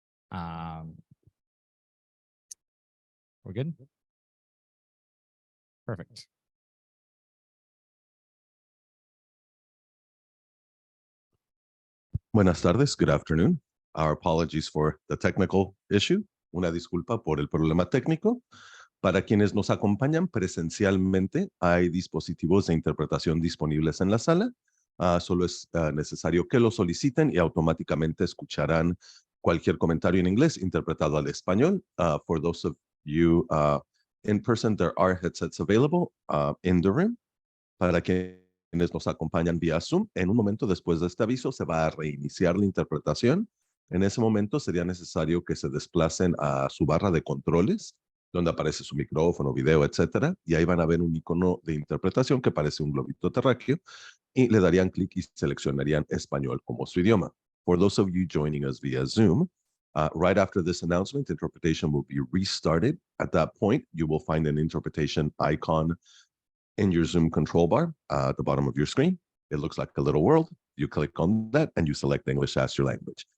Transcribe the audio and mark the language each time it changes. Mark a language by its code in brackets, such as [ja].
[en] We're good? Perfect. [es] Buenas tardes, [en] good afternoon. Our apologies for the technical issue. [es] Una disculpa por el problema técnico. Para quienes nos acompañan presencialmente, hay dispositivos de interpretación disponibles en la sala. Solo es necesario que lo soliciten y automáticamente escucharán cualquier comentario en inglés interpretado al español. [en] For those of you in person, there are headsets available in the room. [es] Para quienes nos acompañan vía Zoom, en un momento después de este aviso se va a reiniciar la interpretación. En ese momento sería necesario que se desplacen a su barra de controles, donde aparece su micrófono, video, etcétera, y ahí van a ver un icono de interpretación que parece un globito terráqueo, y le darían clic y seleccionarían español como su idioma. [en] For those of you joining us via Zoom, right after this announcement, interpretation will be restarted. At that point, you will find an interpretation icon in your Zoom control bar at the bottom of your screen. It looks like a little world. You click on that and you select English as your language.